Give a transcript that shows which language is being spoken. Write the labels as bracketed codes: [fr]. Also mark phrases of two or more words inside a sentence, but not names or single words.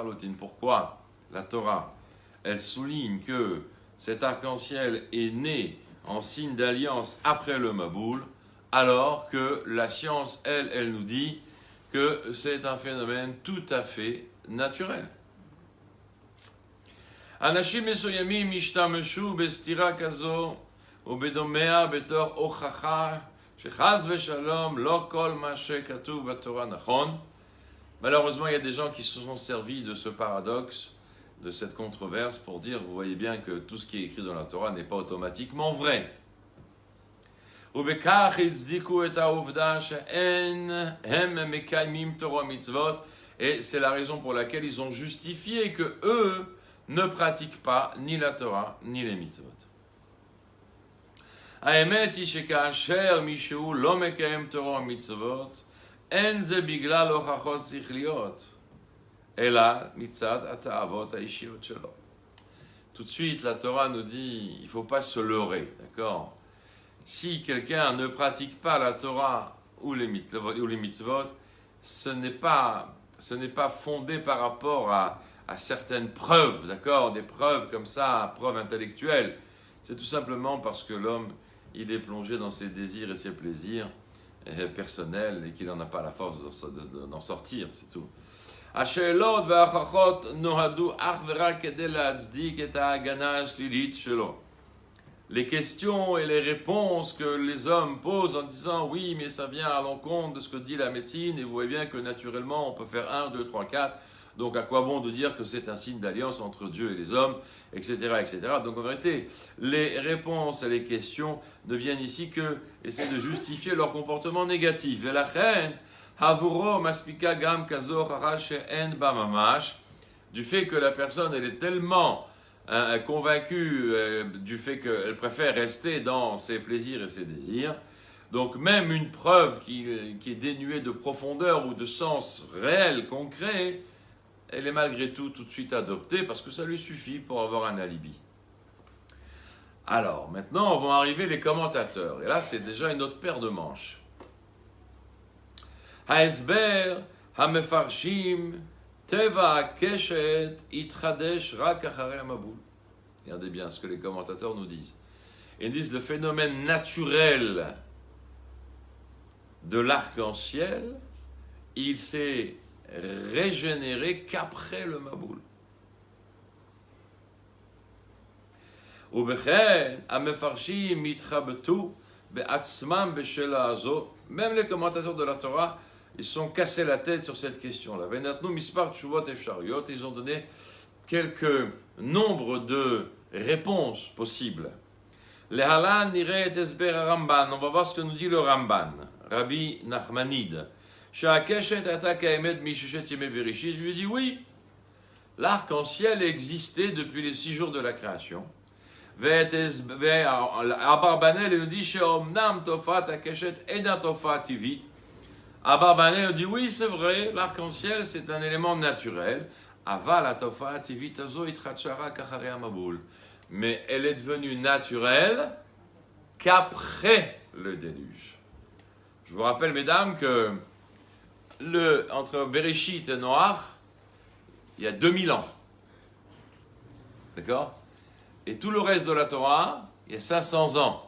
[fr] Pourquoi la Torah, elle souligne que cet arc-en-ciel est né en signe d'alliance après le Maboul, alors que la science, elle nous dit que c'est un phénomène tout à fait naturel. [he] אנשים מסוימים השתמשו בסתירה כזו ובדומיה בתור הוכחה שחס ושלום לא כל מה שכתוב בתורה נכון. [fr] Malheureusement, il y a des gens qui se sont servis de ce paradoxe, de cette controverse, pour dire, vous voyez bien que tout ce qui est écrit dans la Torah n'est pas automatiquement vrai. [he] ובכך הצדיקו את העובדה שאין הם מקיימים תורה ומצוות, [fr] et c'est la raison pour laquelle ils ont justifié que eux ne pratiquent pas ni la Torah ni les mitzvot. [he] האמת היא שכאשר מישהו לא מקיים תורה ומצוות, אין זה בגלל הוכחות שכליות, אלא מצד התאוות האישיות שלו. [fr] Tout de suite, la Torah nous dit, il ne faut pas se leurrer, d'accord? Si quelqu'un ne pratique pas la Torah ou les mitzvot, ce n'est pas fondé par rapport à certaines preuves, d'accord? Des preuves comme ça, preuves intellectuelles. C'est tout simplement parce que l'homme, il est plongé dans ses désirs et ses plaisirs personnels et qu'il n'en a pas la force d'en sortir, c'est tout. [he] השאלות וההוכחות נועדו אך ורק כדי להצדיק את ההגנה השלילית שלו. [fr] Les questions et les réponses que les hommes posent en disant oui, mais ça vient à l'encontre de ce que dit la médecine, et vous voyez bien que naturellement on peut faire 1, 2, 3, 4, donc à quoi bon de dire que c'est un signe d'alliance entre Dieu et les hommes, etc., etc. Donc en vérité, les réponses et les questions ne viennent ici que essayer de justifier leur comportement négatif. [he] ולכן, עבורו מספיקה גם כזו הוכחה שאין בה ממש, [fr] du fait que la personne elle est tellement convaincue du fait qu'elle préfère rester dans ses plaisirs et ses désirs. Donc même une preuve qui est dénuée de profondeur ou de sens réel, concret, elle est malgré tout de suite adoptée parce que ça lui suffit pour avoir un alibi. Alors maintenant vont arriver les commentateurs. Et là c'est déjà une autre paire de manches. [he] ההסבר המפרשים טבע הקשת יתחדש רק אחרי המבול. [fr] Regardez bien ce que les commentateurs nous disent. Ils disent le phénomène naturel de l'arc-en-ciel, il s'est régénéré qu'après le Maboul. [he] ובכן, המפרשים התחבטו בעצמם בשאלה הזו. [fr] Même les commentateurs de la Torah, ils sont cassés la tête sur cette question-là. [he] ונתנו מספר תשובות אפשריות, [fr] ils ont donné quelques nombres de réponses possibles. [he] להלן נראה את הסבר הרמב"ן, [fr] on va voir ce que nous dit le Ramban, Rabbi Nachmanide. [he] שהקשת הייתה קיימת מששת ימי בראשית, [fr] je lui dis oui, l'arc-en-ciel existait depuis les 6 jours de la création. [he] והאברבנאל [fr] nous dit [he] שאומנם תופעת הקשת אינה תופעה טבעית. [fr] Abarbanel nous dit oui, c'est vrai, l'arc-en-ciel c'est un élément naturel. [he] אבל התופעה הטבעית הזו התחדשה רק אחרי המבול. [fr] Mais elle est devenue naturelle qu'après le déluge. Je vous rappelle, mesdames, que entre Bereshit et Noach, il y a 2000 ans. D'accord? Et tout le reste de la Torah, il y a 500 ans.